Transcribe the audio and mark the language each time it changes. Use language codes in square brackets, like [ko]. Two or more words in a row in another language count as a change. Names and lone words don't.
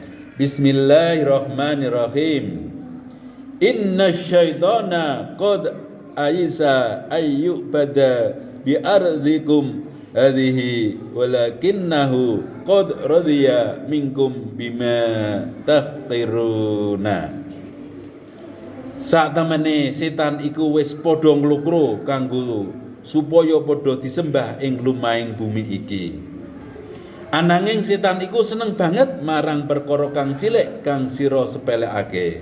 [ar] Bismillahirrahmanirrahim. إن الشيطان قد أيس أن يعبد بأرضكم هذه ولكنه قد رضي منكم بما تحقرون. [jv] Satemene setan iku wis padha nglukro kanggo supaya padha disembah ing lumahing bumi iki. Ananging setan iku seneng banget marang perkara kang cilik kang sira sepelekake.